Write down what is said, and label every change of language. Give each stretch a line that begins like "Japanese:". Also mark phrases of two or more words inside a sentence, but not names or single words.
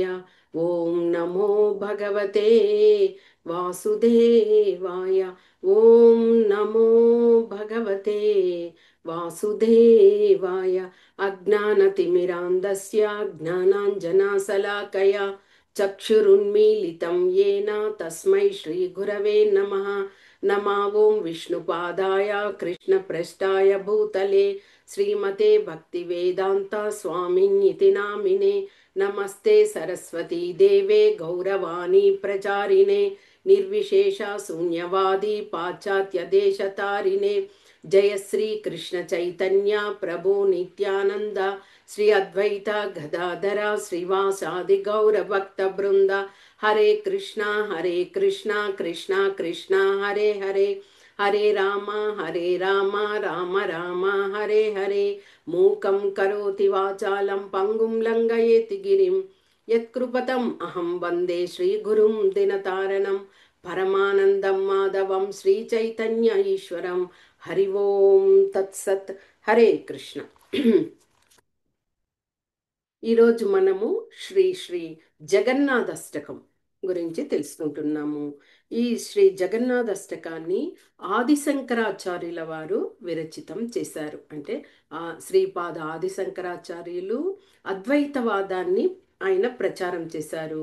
Sanskrit: ఓం నమో భగవతే వాసుదేవాయ. ఓం నమో భగవతే వాసుదేవాయ. అజ్ఞానతిమిరాంధస్య జ్ఞానాంజనాశలాకయ చక్షురున్మీలితం येन తస్మై శ్రీగురవే నమః. नमा ओं विष्णुपादाय कृष्णप्रेष्ठाय भूतले श्रीमते भक्तिवेदान्ता स्वामिन्निति नामिने। नमस्ते सरस्वती देवे गौरवाणी प्रचारिणे निर्विशेषा शून्यवादी पाश्चात्य देशतारिणे। जय श्री कृष्ण चैतन्य प्रभु नित्यानंद श्री अद्वैता गदाधरा श्रीवासादि गौर भक्त वृंद। हरे कृष्णा कृष्णा कृष्णा हरे हरे। हरे राम राम राम हरे हरे। मूकं करोति वाचालं पंगुं लंघयेति गिरिं यत्कृपतम् अहं वन्दे श्रीगुरुं दिनतारणं परमानन्दं माधवं श्रीचैतन्य ईश्वरं। हरि ओं तत्सत्। हरे कृष्ण।
Telugu: ఈరోజు మనము శ్రీ శ్రీ జగన్నాథష్టకం గురించి తెలుసుకుంటున్నాము. ఈ శ్రీ జగన్నాథష్టకాన్ని ఆదిశంకరాచార్యుల వారు విరచితం చేశారు. అంటే శ్రీపాద ఆదిశంకరాచార్యులు అద్వైతవాదాన్ని ఆయన ప్రచారం చేశారు.